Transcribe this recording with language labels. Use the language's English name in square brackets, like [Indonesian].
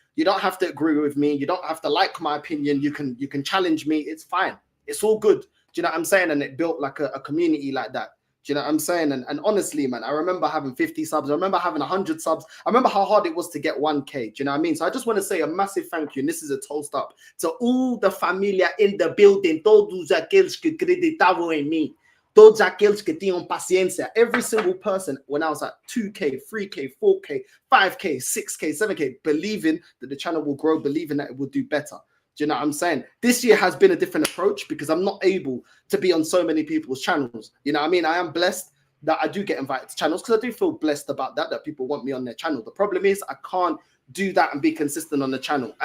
[English] You don't have to agree with me. You don't have to like my opinion. You can challenge me. It's fine. It's all good. Do you know what I'm saying? And it built like a community like that. Do you know what I'm saying? And honestly, man, I remember having 50 subs. I remember having 100 subs. I remember how hard it was to get 1K. Do you know what I mean? So I just want to say a massive thank you. And this is a toast up to all the familia in the building. [Portuguese] Todos aqueles que acreditavam em mim. Todos aqueles que tinham paciência. [English] Every single person, when I was at 2K, 3K, 4K, 5K, 6K, 7K, believing that the channel will grow, believing that it will do better. Do you know what I'm saying? This year has been a different approach because I'm not able to be on so many people's channels. You know what I mean? I am blessed that I do get invited to channels because I do feel blessed about that people want me on their channel. The problem is I can't do that and be consistent on the channel.